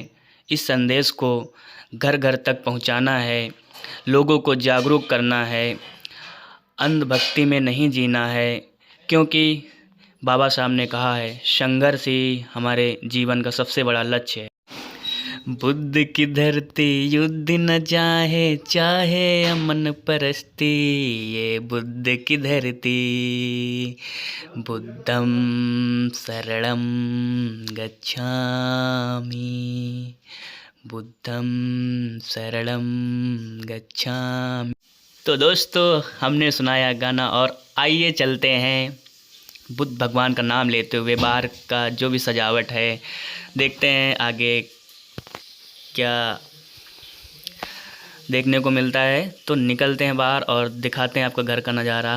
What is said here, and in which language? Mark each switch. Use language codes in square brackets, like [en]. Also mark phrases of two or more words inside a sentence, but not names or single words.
[hi] इस संदेश को घर घर तक पहुंचाना है, लोगों को जागरूक करना है, अंधभक्ति में नहीं जीना है, क्योंकि बाबा साहब ने कहा है संघर्ष ही हमारे जीवन का सबसे बड़ा लक्ष्य है। बुद्ध की धरती युद्ध न चाहे, चाहे अमन परस्ती, ये बुद्ध की धरती, [pi] बुद्धं शरणं गच्छामि, बुद्धं शरणं गच्छामि। [hi] तो दोस्तों, हमने सुनाया गाना और आइए चलते हैं बुद्ध भगवान का नाम लेते हुए। बाहर का जो भी सजावट है, देखते हैं आगे क्या देखने को मिलता है। तो निकलते हैं बाहर और दिखाते हैं आपको घर का नज़ारा।